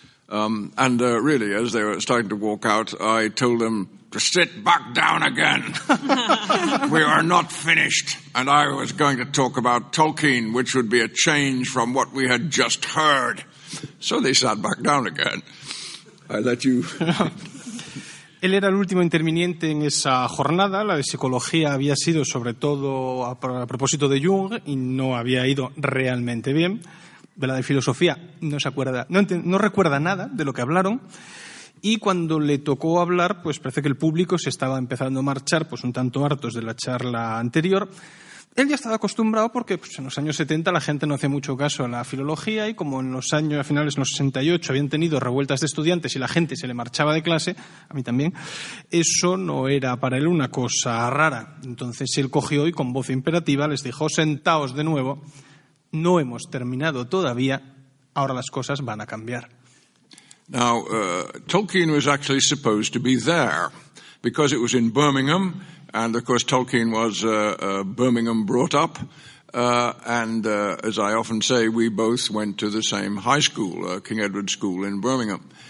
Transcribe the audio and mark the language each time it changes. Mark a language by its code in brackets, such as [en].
[en] Really, as they were starting to walk out, I told them to sit back down again. We are not finished. And I was going to talk about Tolkien, which would be a change from what we had just heard. So they sat back down again. I let you... [es] Él era el último interviniente en esa jornada. La de psicología había sido sobre todo a propósito de Jung y no había ido realmente bien. De la de filosofía no se acuerda, no recuerda nada de lo que hablaron. Y cuando le tocó hablar, pues parece que el público se estaba empezando a marchar, pues un tanto hartos de la charla anterior. Él ya estaba acostumbrado porque pues, en los años 70 la gente no hacía mucho caso a la filología y como en los años a finales de los 68 habían tenido revueltas de estudiantes y la gente se le marchaba de clase, a mí también, eso no era para él una cosa rara. Entonces él cogió y con voz imperativa les dijo, sentaos de nuevo, no hemos terminado todavía, ahora las cosas van a cambiar. [en] Now, Tolkien was actually supposed to be there because it was in Birmingham. And, of course, Tolkien was Birmingham brought up. And as I often say, we both went to the same high school, King Edward School in Birmingham.